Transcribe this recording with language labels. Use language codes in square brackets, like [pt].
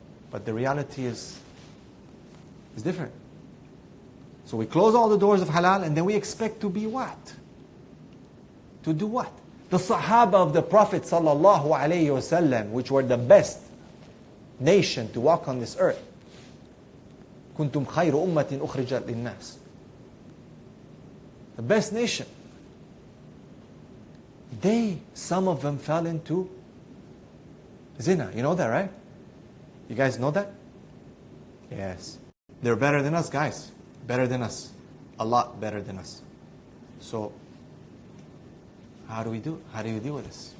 [en] But the reality is different. So we close all the doors of halal and then we expect to be what? To do what? The Sahaba of the Prophet sallallahu alaihi wasallam, which were the best nation to walk on this earth. [ar] كنتم خير أمة أخرجت للناس. [en] The best nation. Some of them fell into zina. You know that, right? You guys know that? Yes. They're better than us, guys. Better than us. A lot better than us. So, how do we do? How do you deal with this?